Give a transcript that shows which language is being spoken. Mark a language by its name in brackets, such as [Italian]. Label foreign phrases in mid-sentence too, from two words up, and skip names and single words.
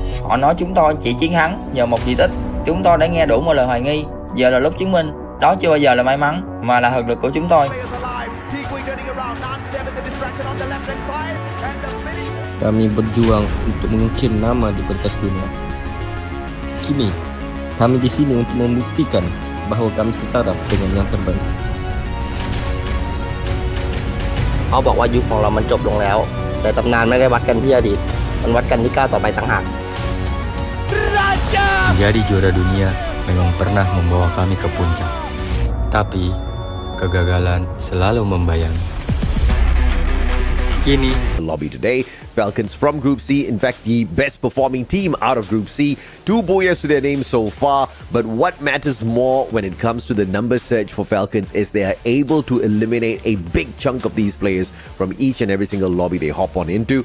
[Vietnamese] Họ nói chúng tôi chỉ chiến thắng nhờ một kỳ tích. Chúng tôi đã nghe đủ một lần hoài nghi. Giờ là lúc chứng minh đó chưa bao giờ là may mắn mà là thực lực của chúng tôi. [Malay] Kami berjuang untuk mengukir nama di pentas dunia. Kini, kami di sini untuk membuktikan bahawa kami setara dengan yang terbaik. [Thai] เขาบอกว่ายุคของเรามันจบลงแล้วแต่ตำนานไม่ได้วัดกันที่อดีตมันวัดกันที่ก้าวต่อไปต่างหาก [Malay] Menjadi juara dunia memang pernah membawa kami ke puncak. Tapi, kegagalan selalu membayangi. Kini, [English] the lobby today, Falcons from Group C, in fact the best performing team out of Group C. 2 Booyahs to their name so far, but what matters more when it comes to the number search for Falcons is they are able to eliminate a big chunk of these players from each and every single lobby they hop on into.